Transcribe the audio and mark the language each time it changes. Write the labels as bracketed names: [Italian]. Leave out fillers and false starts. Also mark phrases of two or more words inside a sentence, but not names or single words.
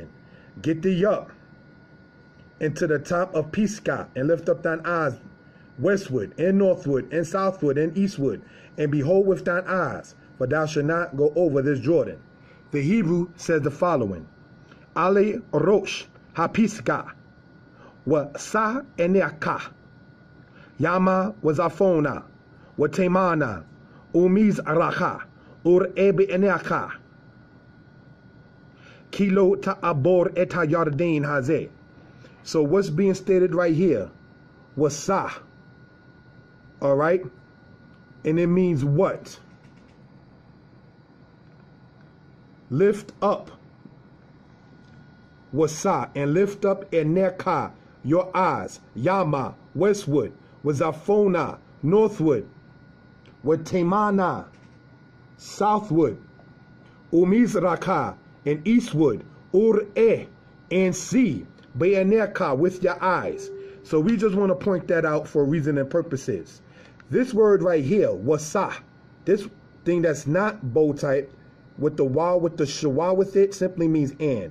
[English] Get thee up into the top of Pisgah, and lift up thine eyes westward, and northward, and southward, and eastward, and behold with thine eyes, for thou shalt not go over this Jordan. The Hebrew says the following. [Hebrew] עלה ראש הפסגה ושא עיניך ימה וצפנה ותימנה ומזרחה וראה בעיניך כי לא תעבר את הירדן הזה. [English] So what's being stated right here was sa. All right, and it means what? Lift up. Wasa, and lift up eneka, your eyes. Yama, westward. Wazafona, northward. Watemana, southward. Umizraka, and eastward. Ur-e, and see. Be'eneka, with your eyes. So we just want to point that out for reasoning purposes. This word right here, wasa, this thing that's not bow type, with the wa, with the shawa with it, simply means and.